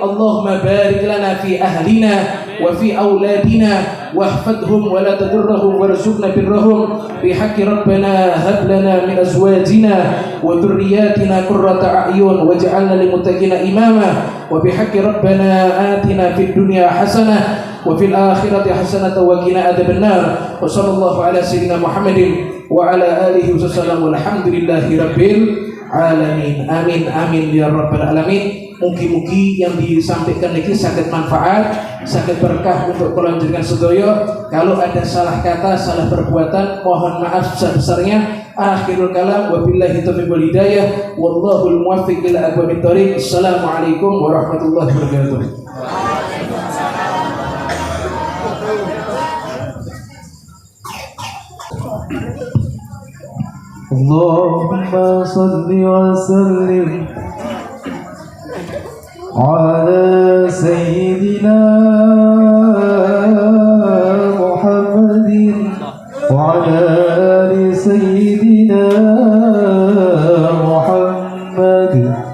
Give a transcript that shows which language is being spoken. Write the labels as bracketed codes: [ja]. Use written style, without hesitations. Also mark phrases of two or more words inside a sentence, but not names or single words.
[ar] اللهم بارك لنا في أهلنا وفي أولادنا واحفظهم ولا تضرهم وارزقنا برهم بحق ربنا هب لنا من أزواجنا وذرياتنا قرة أعين واجعلنا للمتقين إماما وبحق ربنا آتنا في الدنيا حسنة وفي الآخرة حسنة وقنا عذاب النار. وصلى الله على سيدنا محمد وعلى آله وسلم والحمد لله رب العالمين. آمين آمين يا رب العالمين. [id] Mugi-mugi yang disampaikan ini sangat manfaat, sangat berkah untuk kelanjutan sedaya. Kalau ada salah kata, salah perbuatan, mohon maaf sebesar-besarnya. [ar] آخر الكلام وبالله التوفيق والهداية والله الموفق إلى أقوم الطريق. السلام عليكم ورحمة الله وبركاته. اللهم صل وسلم على سيدنا محمد وعلى آل سيدنا محمد.